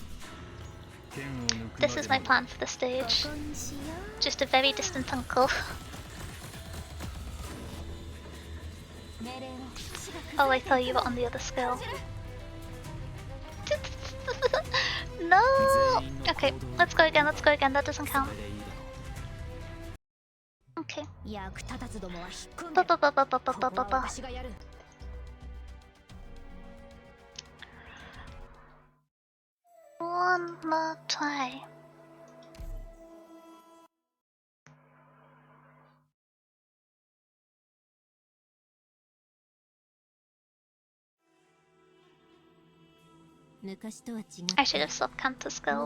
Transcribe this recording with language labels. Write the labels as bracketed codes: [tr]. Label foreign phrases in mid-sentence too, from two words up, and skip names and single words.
[en] This is my plan for the stage. Just a very distant uncle. Oh, I thought you were on the other skill. No! Okay, let's go again, that doesn't count. Okay. Ba ba ba ba ba ba ba ba ba. One more try. I should have swapped counter skill.